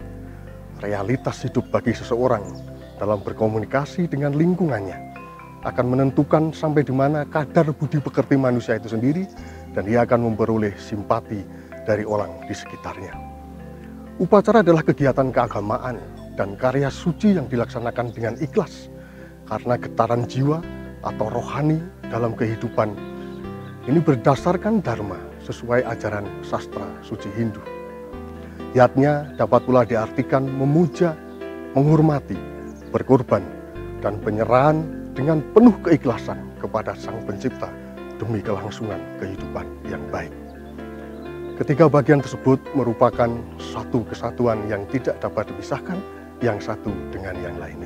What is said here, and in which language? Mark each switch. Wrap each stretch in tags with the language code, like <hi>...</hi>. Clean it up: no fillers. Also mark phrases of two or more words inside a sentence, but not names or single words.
<id>Realitas hidup bagi seseorang dalam berkomunikasi dengan lingkungannya akan menentukan sampai di mana kadar budi pekerti manusia itu sendiri, dan dia akan memperoleh simpati dari orang di sekitarnya. Upacara adalah kegiatan keagamaan dan karya suci yang dilaksanakan dengan ikhlas karena getaran jiwa atau rohani dalam kehidupan ini berdasarkan dharma sesuai ajaran sastra suci Hindu. Yatnya dapat pula diartikan memuja, menghormati, berkorban, dan penyerahan dengan penuh keikhlasan kepada Sang Pencipta demi kelangsungan kehidupan yang baik. Ketiga bagian tersebut merupakan satu kesatuan yang tidak dapat dipisahkan yang satu dengan yang lainnya.</id>